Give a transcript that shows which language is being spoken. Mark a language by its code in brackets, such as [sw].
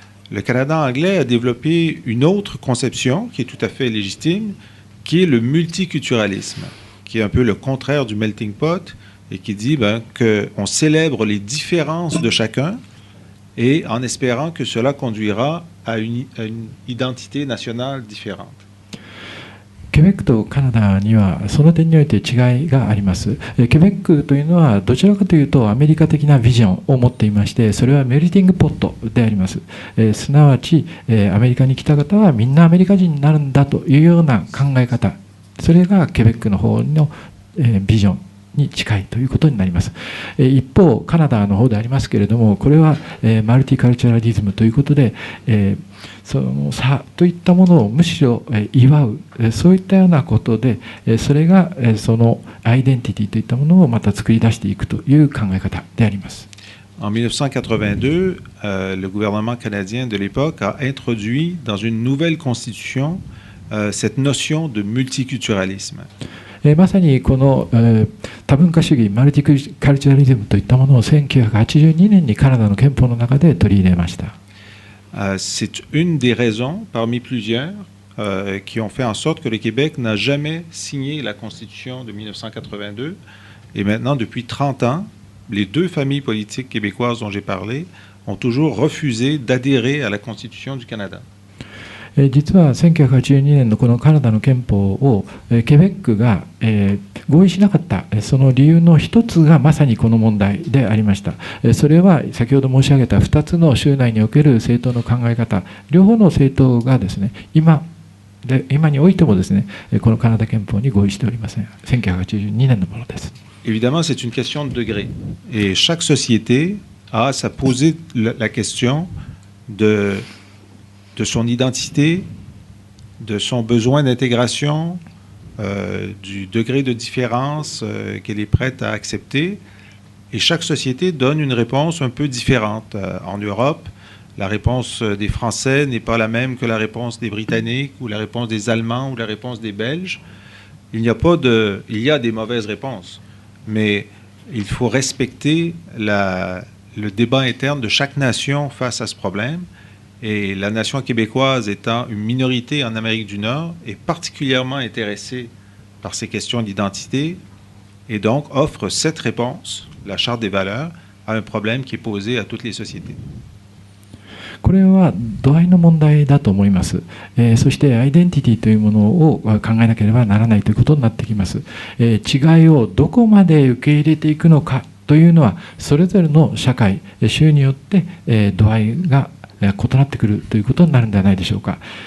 [fr] Le Canada anglais a développé une autre conception qui est tout à fait légitime, qui est le multiculturalisme, qui est un peu le contraire du melting pot et qui dit qu'on célèbre les différences de chacun et en espérant que cela conduira à une identité nationale différente. [ja] ケベックとカナダにはその点において違いがあります。ケベックというのはどちらかというとアメリカ的なビジョンを持っていまして、それはメルティングポットであります。すなわちアメリカに来た方はみんなアメリカ人になるんだというような考え方、それがケベックの方のビジョンに近いということになります。一方カナダの方でありますけれども、これはマルティカルチャラリズムということで、その差といったものをむしろ祝う、そういったようなことで、それがそのアイデンティティといったものをまた作り出していくという考え方であります。 [fr] En 1982, le gouvernement canadien de l'époque a introduit dans une nouvelle constitution cette notion de multiculturalisme. [ja] まさにこの、多文化主義、マルティカルチャリズムといったものを1982年にカナダの憲法の中で取り入れました。 [fr] C'est une des raisons, parmi plusieurs, qui ont fait en sorte que le Québec n'a jamais signé la Constitution de 1982. Et maintenant, depuis 30 ans, les deux familles politiques québécoises dont j'ai parlé ont toujours refusé d'adhérer à la Constitution du Canada. [ja] 実は1982年のこのカナダの憲法をケベックが合意しなかったその理由の一つがまさにこの問題でありました。それは先ほど申し上げた2つの州内における政党の考え方、両方の政党がですね、今においてもですね、このカナダ憲法に合意しておりません。 1982年のものです。 [fr] Évidemment, c'est une question de degré. Et chaque société a à se poser la question de son identité, de son besoin d'intégration, du degré de différence qu'elle est prête à accepter. Et chaque société donne une réponse un peu différente. En Europe, la réponse des Français n'est pas la même que la réponse des Britanniques ou la réponse des Allemands ou la réponse des Belges. Il y a des mauvaises réponses, mais il faut respecter le débat interne de chaque nation face à ce problème. Et la nation québécoise étant une minorité en Amérique du Nord est particulièrement intéressée par ces questions d'identité et donc offre cette réponse, la Charte des valeurs, à un problème qui est posé à toutes les sociétés. [ja] これは度合いの問題だと思います。そしてアイデンティティというものを考えなければならないということになってきます。違いをどこまで受け入れていくのかというのはそれぞれの社会、州によって度合いが異なってくるということになるんではないでしょうか。